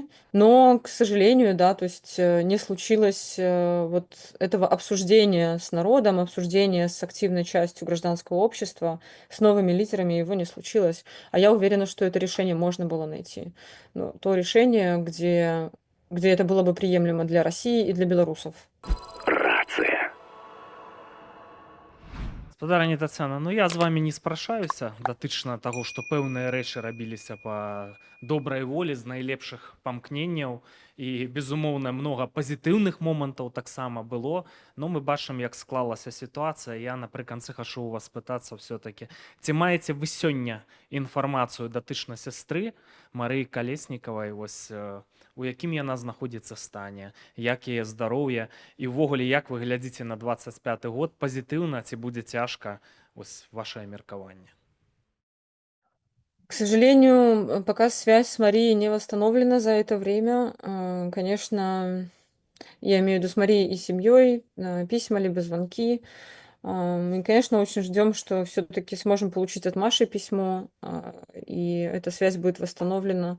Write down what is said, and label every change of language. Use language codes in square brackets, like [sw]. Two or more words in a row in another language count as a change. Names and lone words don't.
[ru] Но, к сожалению, да, то есть, не случилось, вот этого обсуждения с народом, обсуждения с активной частью гражданского общества, с новыми лидерами его не случилось. А я уверена, что это решение можно было найти. Ну, то решение, где это было бы приемлемо для России и для белорусов. [be] Рация. Спадарыня Таццяна, ну я з вами не спрашаюся датычна таго, што пэўныя рэчы рабіліся па добрай волі з найлепшых памкненняў і безумоўна многа пазітыўных момантаў таксама было. Но мы бачым, як склалася сітуацыя. Я напрыканцы хачу у вас спытацца все-таки, ці маеце вы сёння інфармацыю датычна сястры Марыі Калеснікавай, вось у якім яна знаходзіцца стане, як яе здароўе, і ўвогуле як вы глядзіце на 25 год, пазітыўна ці будзе цяжка, вось вашае меркаванне? [ru] К сожалению, пока связь с Марией не восстановлена за это время. Конечно, я имею в виду с Марией и семьей, письма либо звонки. И, конечно, очень ждем, что все-таки сможем получить от Маши письмо, и эта связь будет восстановлена.